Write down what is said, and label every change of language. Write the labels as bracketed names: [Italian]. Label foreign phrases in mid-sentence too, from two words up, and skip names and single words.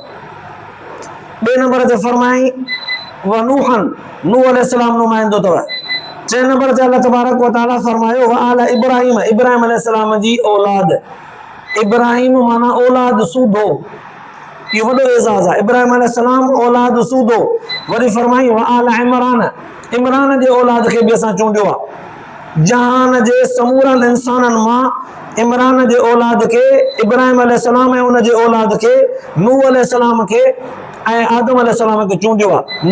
[Sindhi] ॿिए नंबर ते फरमाई व नूह अलैहिस्सलाम नुमाइंदो अथव। टे नंबर ते अल्लाह [Arabic] تبارك وتعالى [Sindhi] फरमायो [Arabic] وآل إبراهيم [Sindhi] अलैहिस्सलाम जी औलाद। इब्राहिम माना औलाद सूदो, इहो वॾो एज़ाज़ आहे। इब्राहिम अलैहिस्सलाम औलाद सूदो। वरी फरमाई [Arabic] وآل عمران [Sindhi] जे औलाद खे बि असां चूंडियो आहे। जहान जे समूरनि इंसाननि मां इमरान जे औलाद खे, इब्राहिम अलैहिस्सलाम ऐं उन जे औलाद खे, नूह अलैहिस्सलाम खे ऐं आदम अलैहिस्सलाम खे चूंडियो आहे।